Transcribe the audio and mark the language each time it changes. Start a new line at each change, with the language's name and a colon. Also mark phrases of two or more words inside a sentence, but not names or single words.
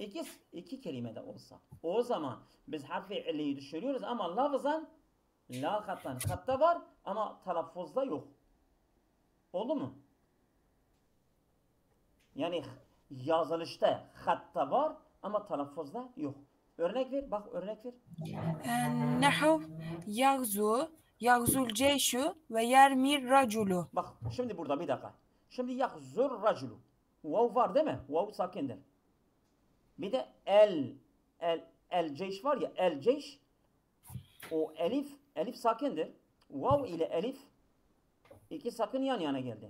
Turkish: iki kelimede olsa o zaman biz harfi illeyi düşürüyoruz ama lafzan la hattan hatta var ama telaffuzda yok. Oldu mu? Yani yazılışta hatta var ama telaffuzda yok. Örnek ver, bak örnek ver.
Arabic: نحو يغزو الجيش ويرمي الرجل.
Turkish: Bak şimdi burada bir dakika. Şimdi
Arabic: يحضر الرجل.
Turkish: Vav var değil mi? Vav sakindir. Bir de
Arabic: الجيش
Turkish: var ya,
Arabic: الجيش,
Turkish: o elif sakindir. Vav ile elif iki sakın yan yana geldi.